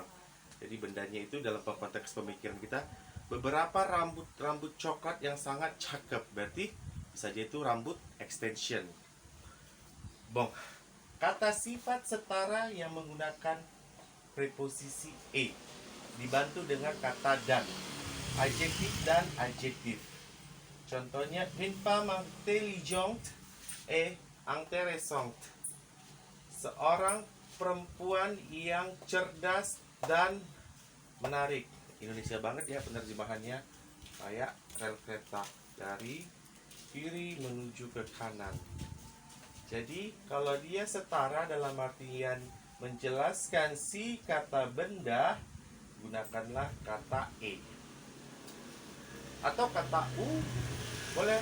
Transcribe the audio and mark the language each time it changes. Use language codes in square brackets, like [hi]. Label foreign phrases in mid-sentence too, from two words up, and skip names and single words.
[id] Jadi bendanya itu dalam konteks pemikiran kita beberapa rambut coklat yang sangat cakep, berarti saja itu rambut extension. Bong, kata sifat setara yang menggunakan preposisi e dibantu dengan kata dan, adjektif dan adjektif. Contohnya, [fr] une femme intelligente et intéressante, [id] seorang perempuan yang cerdas dan menarik. Indonesia banget ya penerjemahannya, kayak rel kereta dari kiri menuju ke kanan. Jadi kalau dia setara dalam artian menjelaskan si kata benda, gunakanlah kata e atau kata u, boleh.